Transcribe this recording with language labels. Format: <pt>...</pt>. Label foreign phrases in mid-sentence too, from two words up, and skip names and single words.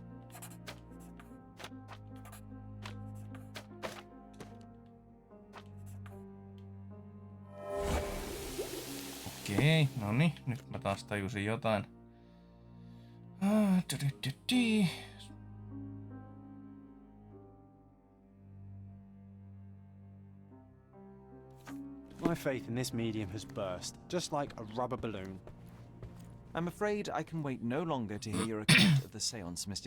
<fi>Okei, no niin, nyt mä taas tajusin jotain.</fi> <en>My faith in this medium has burst, just like a rubber balloon. I'm afraid I can wait no longer to hear your account of the seance, Mr.</en>